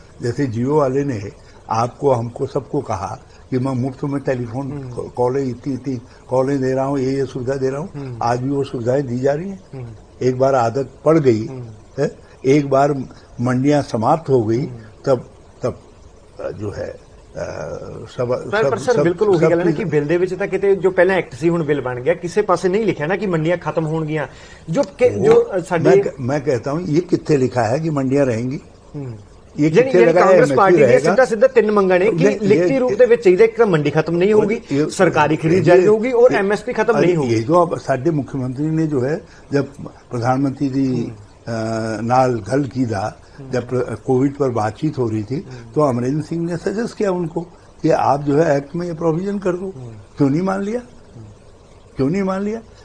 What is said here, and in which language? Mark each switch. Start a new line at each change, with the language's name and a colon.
Hindi: जैसे जियो वाले ने आपको, हमको, सबको कहा कि मैं मुफ्त में टेलीफोन कॉलें इतनी कॉलें दे रहा हूँ, ये सुविधा दे रहा हूँ। आज भी वो सुविधाएं दी जा रही हैं। एक बार आदत पड़ गई है, एक बार मंडियां समाप्त हो गई तब जो है
Punjabi: ਪਰ ਸਰ ਬਿਲਕੁਲ ਉਹੀ ਗੱਲ ਹੈ ਨਾ ਕਿ ਬਿੱਲ ਦੇ ਵਿੱਚ ਤਾਂ ਕਿਤੇ ਜੋ ਪਹਿਲਾਂ ਐਕਟ ਸੀ ਹੁਣ ਬਿੱਲ ਬਣ ਗਿਆ, ਕਿਸੇ ਪਾਸੇ ਨਹੀਂ ਲਿਖਿਆ ਨਾ ਕਿ ਮੰਡੀਆਂ ਖਤਮ ਹੋਣਗੀਆਂ। ਜੋ ਸਾਡੇ
Hindi: मैं कहता हूँ ये कितने लिखा है कि मंडियां रहेंगी? ये यानी कांग्रेस पार्टी
Punjabi: ਦੀਆਂ ਸਿੱਧਾ ਸਿੱਧਾ ਤਿੰਨ ਮੰਗਾਂ ਨੇ ਕਿ ਲਿਖਤੀ रूप ਦੇ ਵਿੱਚ ਚਾਹੀਦਾ, ਇੱਕ ਤਾਂ ਮੰਡੀ ਖਤਮ
Hindi: नहीं होगी, सरकारी खरीद जारी होगी और एमएसपी खत्म नहीं होगी। ये जो साडे मुख्यमंत्री ने जो है जब प्रधानमंत्री जी नाल गल की था, जब कोविड पर बातचीत हो रही थी, तो अमरिंदर सिंह ने सजेस्ट किया उनको कि आप जो है एक्ट में ये प्रोविजन कर दो। क्यों नहीं मान लिया? क्यों नहीं मान लिया?